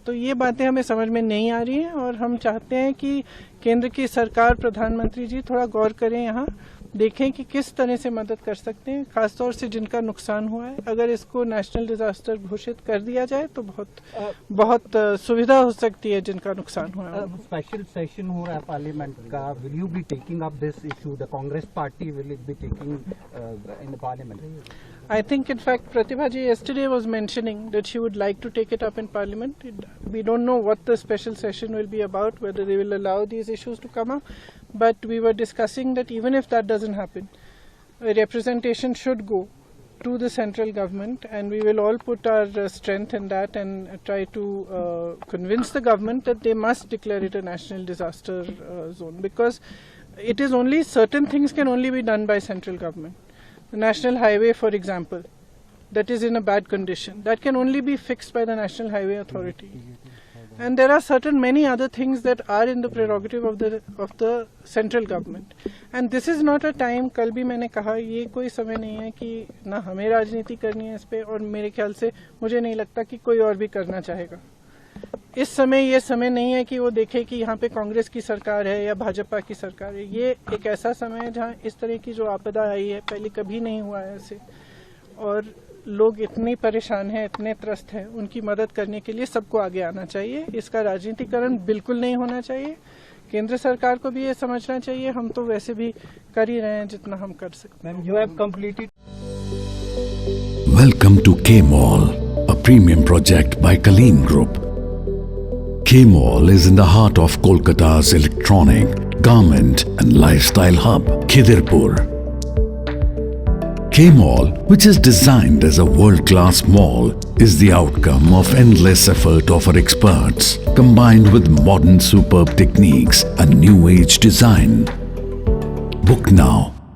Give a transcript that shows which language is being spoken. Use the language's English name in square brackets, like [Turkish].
[Hindi] तो ये बातें हमें समझ में नहीं आ रही हैं, और हम चाहते हैं कि केंद्र की सरकार, प्रधानमंत्री जी थोड़ा गौर करें, यहाँ देखें कि किस तरह से मदद कर सकते हैं, खासतौर से जिनका नुकसान हुआ है। अगर इसको नेशनल डिजास्टर घोषित कर दिया जाए तो बहुत सुविधा हो सकती है जिनका नुकसान हुआ है। स्पेशल सेशन हो रहा है पार्लियामेंट का, [English] Will you be taking up this issue? The Congress party will it be taking in the parliament? I think, in fact, Pratibha ji yesterday was mentioning that she would like to take it up in Parliament. We don't know what the special session will be about, whether they will allow these issues to come up. But we were discussing that even if that doesn't happen, a representation should go to the central government, and we will all put our strength in that and try to convince the government that they must declare it a national disaster zone, because it is only certain things can only be done by central government. The national highway, for example, that is in a bad condition, that can only be fixed by the National Highway Authority. And there are many other things that are in the prerogative of the central government. And this is not a time, [Hindi] कल भी मैंने कहा, ये कोई समय नहीं है कि ना हमें राजनीति करनी है इस पे, और मेरे ख्याल से मुझे नहीं लगता कि कोई और भी करना चाहेगा। इस समय ये समय नहीं है कि वो देखे कि यहाँ पे कांग्रेस की सरकार है या भाजपा की सरकार है। ये एक ऐसा समय है जहाँ इस तरह की जो आपदा आई है, पहले कभी नहीं हुआ है ऐसे, और लोग इतने परेशान हैं, इतने त्रस्त हैं, उनकी मदद करने के लिए सबको आगे आना चाहिए। इसका राजनीतिकरण बिल्कुल नहीं होना चाहिए। केंद्र सरकार को भी ये समझना चाहिए। हम तो वैसे भी कर ही रहे हैं जितना हम कर सकते हैं। [English] You have completed. Welcome to K-Mall, a premium project by Kaleen Group. K-Mall is in the heart of Kolkata's electronic, garment and lifestyle hub, Khidirpur. K-Mall, which is designed as a world-class mall, is the outcome of endless effort of our experts, combined with modern superb techniques and new age design. Book now